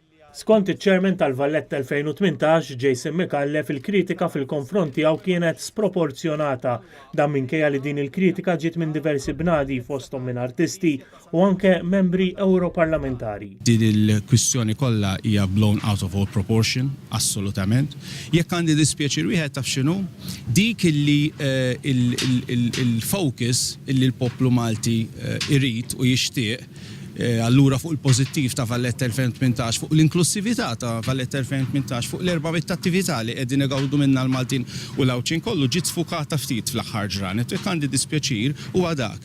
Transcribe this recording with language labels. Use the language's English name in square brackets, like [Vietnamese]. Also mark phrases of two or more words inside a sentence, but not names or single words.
[Maltese] Skont iċ-Chairman tal-Valletta 2018, Jason McAuliffe, il-kritika fil-konfront tiegħu kienet sproporzjonata dan minkejja li din il-kritika ġiet minn diversi bnadi fosthom minn artisti u anke membri Ewroparlamentari. Din il-kwistjoni kollha hija [English] blown out of all proportion, [Maltese] assolutament. Jekk għandi dispjaċir wieħed taf x'inhu, dik illi il-focus illi l-poplu Malti irid u jixtieq allura fuq il-pożittiv ta' Valletta 2018, fuq l-inklusività ta' Valletta 2018, fuq l-erba' bit attività li qegħdin igawdu minnha l-Maltin u l-Awċin kollu ġiet sfukata ftit fl-aħħar ġranet, jekk għandi dispjaċir huwa dak.